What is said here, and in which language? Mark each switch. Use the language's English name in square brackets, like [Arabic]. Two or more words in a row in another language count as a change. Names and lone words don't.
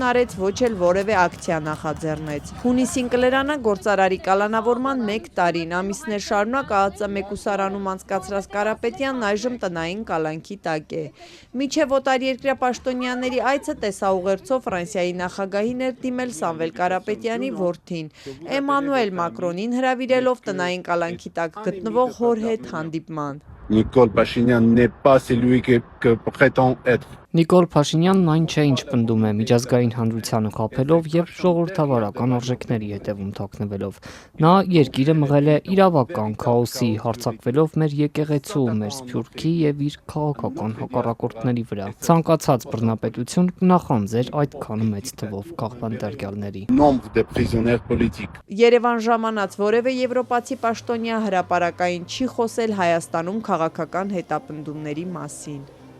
[Armenian] արեց, ոչ էլ որևէ ակցիա նախաձեռնեց։ Հունիսին կլերանա գործարարի կալանավորման 1 տարին, ամիսներ շարունակ ԱԱԾ մեկուսարանում անցկացրած Կարապետյանն այժմ տնային կալանքի տակ է։ Մինչև օտարերկրյա պաշտոնյաների այցը տեսաուղերձով Ֆրանսիայի նախագահին էր դիմել Սամվել Կարապետյանի որդին, Էմանուել Մակրոնին հրավիրելով տնային կալանքի տակ գտնվող հոր հետ հանդիպման։ [French] Nicole Pachinian n'est pas celui que prétend être. [Armenian] Նիկոլ Փաշինյանն այն չէ, ինչ պնդում է, միջազգային հանրությանը խաբելով եւ ժողովրդավարական արժեքների հետևում թաքնվելով։ Նա երկիրը մղել է իրավական քաոսի, հարձակվելով մեր եկեղեցու, մեր սփյուռքի եւ իր քաղաքական հակառակորդների վրա։ Ցանկացած բռնապետություն կնախանձեր այդքան մեծ թվով քաղբանտարկյալների։ [French] Nombre de prisonniers politiques. [Armenian] Երևան ժամանած որևէ եվրոպացի պաշտոնյա հրապարակային չի խոսել Հայաստանում քաղաքական հետապնդումների մասին։